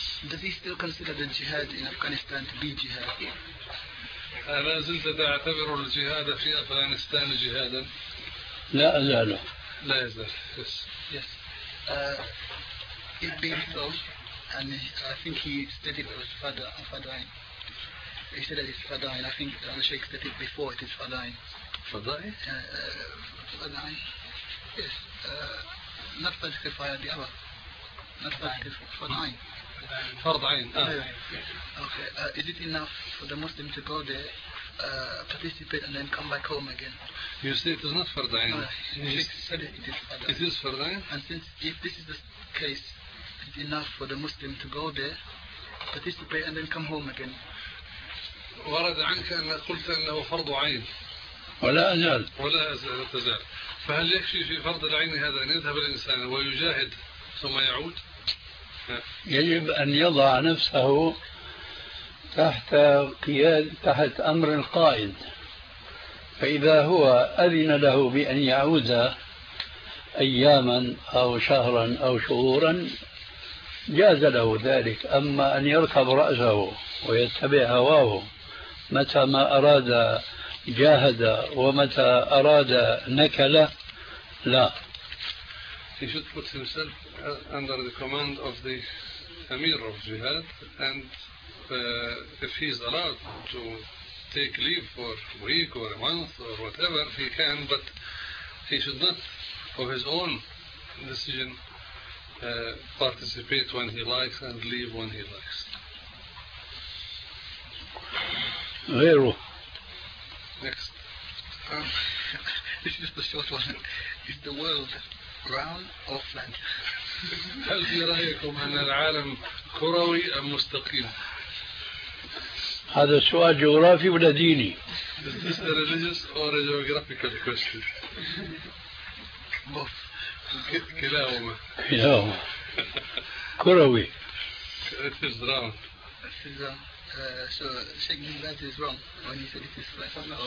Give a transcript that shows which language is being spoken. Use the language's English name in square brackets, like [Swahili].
[English] Does he still consider the jihad in Afghanistan to be jihad? [Arabic] ألا زلت تعتبر الجهاد في أفغانستان جهادا؟ لا أزاله. لا يزال. Yes. [English] Yes. It's been so, and I think he stated it was fadain. He said that it's fadain. I think the Sheikh stated before it is fadain. Fadain? Fadain. Yes. Not fadain. The other. Not fadain. [Arabic] فرض عين. [English] Okay. Is it enough for the Muslim to go there, participate, and then come back home again? You say it is not فرض عين. It is [Arabic] فرض عين. [English] And since if this is the case, is it enough for the Muslim to go there, participate, and then come home again? [Arabic] ورد عنك أن قلت أنه فرض عين. ولا أزال. ولا أزال. فهل يكفي في فرض العين هذا أن يذهب الإنسان ويجاهد ثم يعود؟ يجب أن يضع نفسه تحت قيادة تحت أمر القائد، فإذا هو أذن له بأن يعود أياما أو شهرا أو شهورا جاز له ذلك، أما أن يركب رأسه ويتبع هواه متى ما أراد جاهد ومتى أراد نكل لا. [English] He should put himself under the command of the Amir of Jihad, and if he's allowed to take leave for a week or a month or whatever, he can, but he should not, of his own decision, participate when he likes and leave when he likes. Zero. Next. This is the short one. It's the world. Round or flat? [Arabic] هل في رأيكم أن العالم كروي أم مستقيم؟ هذا سؤال جغرافي ولا ديني؟ [English] Is this a religious or a geographical question? Both. [Arabic] كلاهما. كلاهما. كروي. [English] It is round. So Sheikh Binbaz is wrong when he said it is flat.